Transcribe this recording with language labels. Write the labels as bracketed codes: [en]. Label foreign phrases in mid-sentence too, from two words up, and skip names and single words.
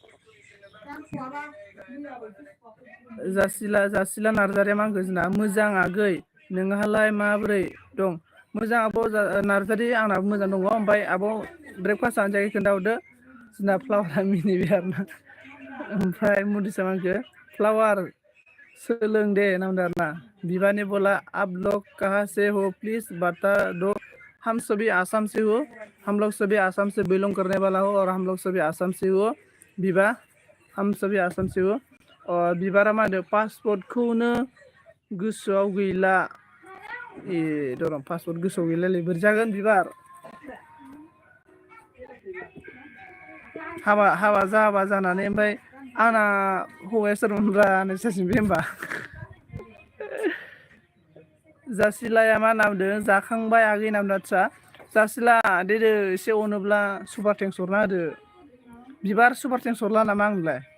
[brx] जासिला नार्जारिया मा होनखो जोंना मोजां आगै नोंहालाय माबोरै दं मोजां आब' नार्जारि आंनाबो मोजां दङ ओमफ्राय आब' ब्रेकफास्ट जानो जायाखै खोन्थाहरदो जोंना फ्लावारा मिनिबाय आरोना ओमफ्राय मुदिसा मा होनखो फ्लावार सोलों दे नामदों आरोना विवा [hi] ने बोला आप लोग कहाँ से हो प्लीज बता दो हम सभी आसाम से हो हम लोग सभी आसाम से बिलोंग करने वाला हो और हम लोग सभी आसाम से हो विवा हम सभी आसाम से हो और [brx] बिबारा मा होनदों पासपर्टखौनो गोसोआव गैला दरं पासपर्ट गोसोआव गैलालै बोरै जागोन बिबार हाबा जानानै ओमफ्राय आंना हौवाया सोरमोनब्रा नोंसोरसिम बे होमबा जासिलाया मा नामदों जाखांबाय आगै नामदों आदसा जासिला देदो एसे अनोब्ला [en] Super thanks [brx] हरना होदो बिबार [en] Super thanks [brx] हरला नामा आंनोलाय